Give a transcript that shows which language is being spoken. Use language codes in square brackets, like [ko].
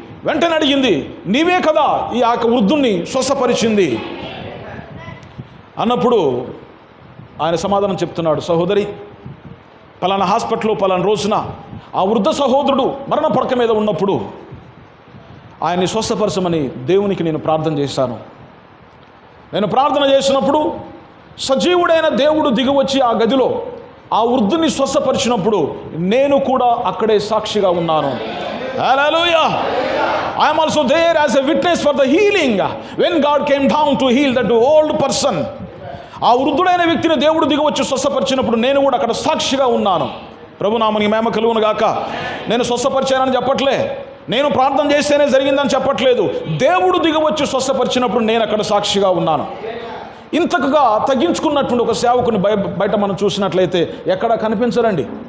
[te] వెంటనే అడిగింది, నీవే కదా ఈ ఆ వృద్ధుణ్ణి స్వస్థపరిచింది అన్నప్పుడు ఆయన సమాధానం చెప్తున్నాడు, సహోదరి, పలానా హాస్పిటల్లో పలానా రోజున ఆ వృద్ధ సహోదరుడు మరణ పడక మీద ఉన్నప్పుడు ఆయన్ని స్వస్థపరచమని దేవునికి నేను ప్రార్థన చేశాను. నేను ప్రార్థన చేసినప్పుడు సజీవుడైన దేవుడు దిగివచ్చి ఆ గదిలో ఆ వృద్ధుని స్వస్థపరిచినప్పుడు నేను కూడా అక్కడే సాక్షిగా ఉన్నాను. హల్లెలూయా. [en] I am also there as a witness for the healing when God came down to heal that old person. [te] ఆ వృద్ధుడైన వ్యక్తిని దేవుడు దిగివచ్చి స్వస్థపరిచినప్పుడు నేను కూడా అక్కడ సాక్షిగా ఉన్నాను. ప్రభునామానికి మహిమ కలుగును గాక. నేను స్వస్థపరిచానని చెప్పట్లే, నేను ప్రార్థన చేస్తేనే జరిగిందని చెప్పట్లేదు. దేవుడు దిగివచ్చి స్వస్థపరిచినప్పుడు నేను అక్కడ సాక్షిగా ఉన్నాను. ఇంతకుగా తగ్గించుకున్నటువంటి ఒక సేవకుని బయట మనం చూసినట్లయితే ఎక్కడా కనిపించరండి.